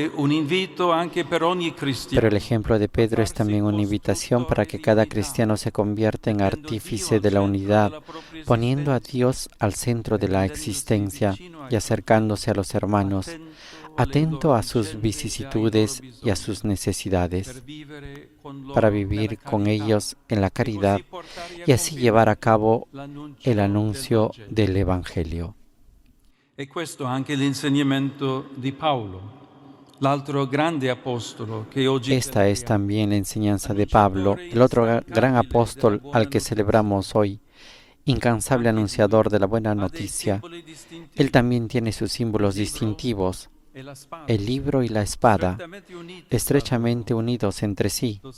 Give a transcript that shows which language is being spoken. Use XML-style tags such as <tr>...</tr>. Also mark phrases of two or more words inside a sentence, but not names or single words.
<es>el ejemplo de Pedro es también una invitación para que cada cristiano se convierta en artífice de la unidad, poniendo a Dios al centro de la existencia y acercándose a los hermanos, atento a sus vicisitudes y a sus necesidades, para vivir con ellos en la caridad y así llevar a cabo el anuncio del Evangelio.</es> <it>E questo anche l'insegnamento di Paolo, l'altro grande apostolo che oggi</it> <es>Esta es también la enseñanza de Pablo, el otro gran apóstol al que celebramos hoy, incansable anunciador de la buena noticia. Él también tiene sus símbolos distintivos, el libro y la espada, estrechamente unidos entre sí.</es>